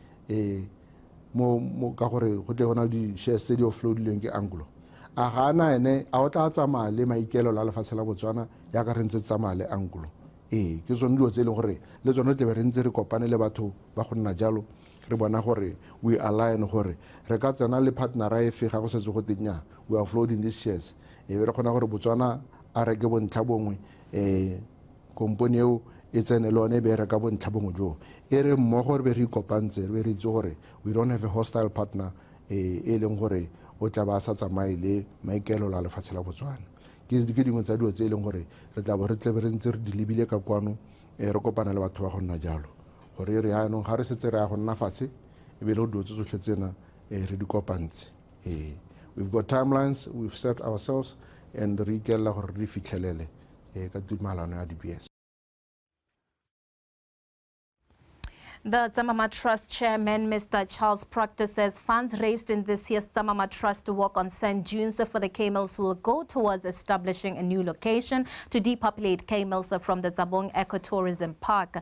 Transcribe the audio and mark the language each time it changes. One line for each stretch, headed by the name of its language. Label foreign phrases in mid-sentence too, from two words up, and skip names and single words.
Tswana: mo ka gore go tle go na di shares tse di offloadilweng ke Anglo a gana ene a o tla tsamaya le maikelo la lefatshe la Botswana ya ka re ntse tsamaya le Anglo ke tsone dilo tse e leng gore le tsone tle be re ntse re kopane le batho ba go nna jalo re bona gore
English: we align
Tswana: gore re ka tsena le partner e fe ga go setse go tenya
English: we are floating these shares
Tswana: be re kgona gore Botswana a reke bontlha bongwe company eo e tsene le one be re ka bontlha bongwe jo e re mmogo re be re ikopantse re be re itse gore
English: we don't have a hostile partner
Tswana: e leng gore o tla ba sa tsamaye le maikelo la lefatshe la Botswana ke dingwe tsa dilo tse e leng gore re tla bo re tle re ntse re di lebile ka kwano re kopana le batho ba go nna jalo gore re yaanong ga re setse re ya go nna fatshe e be le go dilo tse tsotlhe tsena re di kopantse
English: we've got timelines we've set ourselves and
Tswana: re ikela gore re fitlhelele ka tumalano ya De Beers.
English: The Zama Trust chairman, Mr. Charles Proctor, says funds raised in this year's Zama Trust walk on sand dunes for the camels will go towards establishing a new location to depopulate camels from the Zabong Ecotourism Park.